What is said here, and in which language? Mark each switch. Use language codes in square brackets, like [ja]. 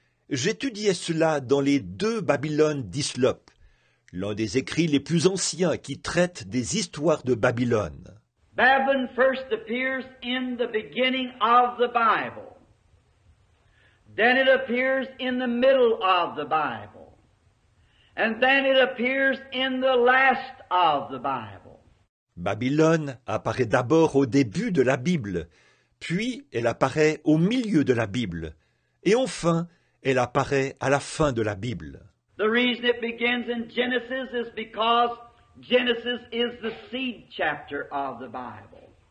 [fr] J'étudiais cela dans les deux Babylones d'Hyslop, l'un des écrits les plus anciens qui traitent des histoires de Babylone. [en] Babylon first appears in the beginning of the Bible. Then it appears in the middle of the Bible. And then it appears in the last of the Bible. [fr] Babylone apparaît d'abord au début de la Bible, puis elle apparaît au milieu de la Bible, et enfin, elle apparaît à la fin de la Bible. [en] The reason it begins in Genesis is because Genesis is the seed chapter of the Bible.